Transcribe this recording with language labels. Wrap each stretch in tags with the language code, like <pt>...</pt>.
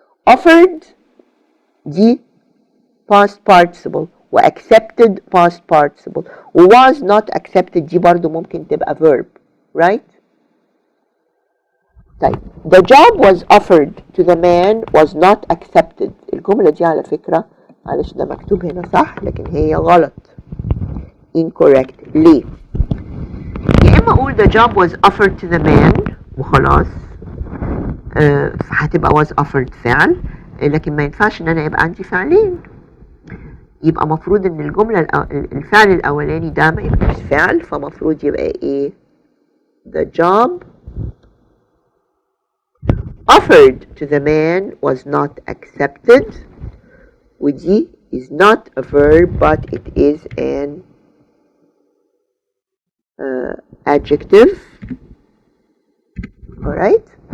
<en>offered دي past participle و accepted past participle و was not accepted</en> <ar>دي برضو ممكن تبقى</ar> <en>verb, right? طيب the job was offered to the man was not accepted.</en> <ar>الجملة دي على فكرة معلش ده مكتوب هنا صح لكن هي غلط incorrect. ليه؟ يا إما أقول</ar> <en>the job was offered to the man</en> <ar>وخلاص هتبقى was offered فعل لكن ما ينفعش إن أنا يبقى عندي فعلين. يبقى مفروض إن الجملة الفعل الأولاني ده ما يبقاش فعل فمفروض يبقى إيه؟</ar> <en>the job offered to the man was not accepted ودي is not a verb but it is an adjective. alright.</en>